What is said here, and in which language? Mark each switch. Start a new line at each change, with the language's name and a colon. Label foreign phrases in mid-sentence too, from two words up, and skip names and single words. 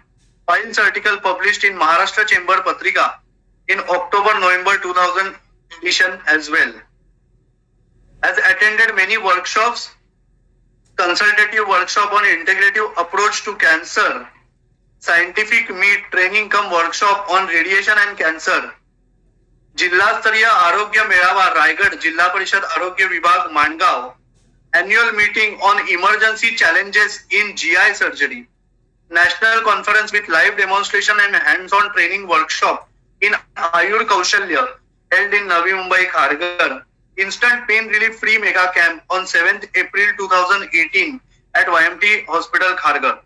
English: Pils article published in Maharashtra Chamber Patrika in October-November 2000 edition as well. Has attended many workshops, consultative workshop on integrative approach to cancer, scientific meet training cum workshop on radiation and cancer, Jilla Stariya Arogya Melawa Raigad Jilla Parishad Arogya Vibhag Mangav, annual meeting on emergency challenges in GI surgery, national conference with live demonstration and hands-on training workshop in Ayur Kaushalya held in Navi Mumbai, Kharghar, instant pain relief free mega camp on 7th April 2018 at YMT Hospital, Kharghar.